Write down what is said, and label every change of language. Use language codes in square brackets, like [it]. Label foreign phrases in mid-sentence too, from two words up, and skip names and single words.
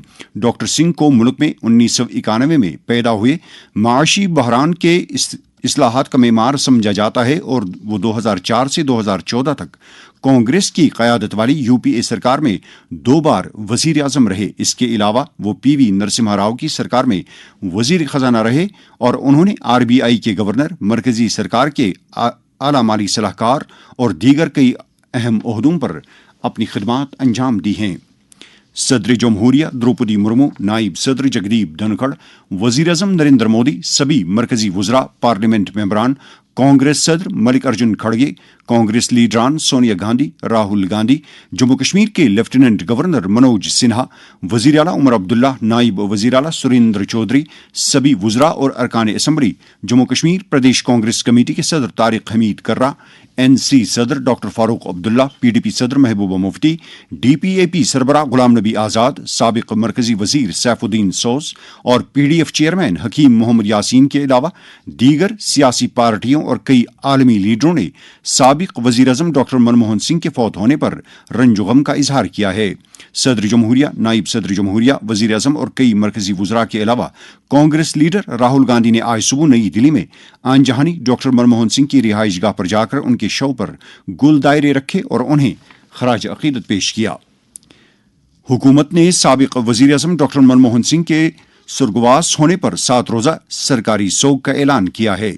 [ur] ڈاکٹر سنگھ کو ملک میں 1991 میں پیدا ہوئے معاشی بحران کے اصلاحات کا معمار سمجھا جاتا ہے اور وہ 2004 سے 2014 تک کانگریس کی قیادت والی یو پی اے سرکار میں 2 بار وزیر اعظم رہے۔ اس کے علاوہ وہ پی وی نرسمہا راؤ کی سرکار میں وزیر خزانہ رہے اور انہوں نے RBI کے گورنر، مرکزی سرکار کے اعلیٰ مالی صلاح کار اور دیگر کئی اہم عہدوں پر اپنی خدمات انجام دی ہیں۔ صدر جمہوریہ دروپدی مرمو، نائب صدر جگدیپ دھنکھڑ، وزیر اعظم نریندر مودی، سبھی مرکزی وزراء، پارلیمنٹ ممبران، کانگریس صدر ملک ارجن کھڑگے، کانگریس لیڈران سونیا گاندھی، راہل گاندھی، جموں کشمیر کے لیفٹیننٹ گورنر منوج سنہا، وزیر اعلیٰ عمر عبداللہ، نائب وزیر اعلیٰ سریندر چودھری، سبھی وزراء اور ارکان اسمبلی، جموں کشمیر پردیش کانگریس کمیٹی کے صدر طارق حمید کرہ، NC صدر ڈاکٹر فاروق عبداللہ، PDP صدر محبوبہ مفتی، DPAP سربراہ غلام نبی آزاد، سابق مرکزی وزیر سیف الدین سوز اور PDF چیئرمین حکیم محمد یاسین کے علاوہ دیگر سیاسی پارٹیوں اور کئی عالمی لیڈروں نے سابق وزیر اعظم ڈاکٹر منموہن سنگھ کے فوت ہونے پر رنج و غم کا اظہار کیا ہے۔ صدر جمہوریہ، نائب صدر جمہوریہ، وزیر اعظم اور کئی مرکزی وزراء کے علاوہ کانگریس لیڈر راہل گاندھی نے آج صبح نئی دلی میں آن جہانی ڈاکٹر منموہن سنگھ کی رہائش گاہ پر جا کر ان کے شو پر گل دائرے رکھے اور انہیں خراج عقیدت پیش کیا۔ حکومت نے سابق وزیر اعظم ڈاکٹر منموہن سنگھ کے سرگواس ہونے پر 7 روزہ سرکاری سوگ کا اعلان کیا ہے۔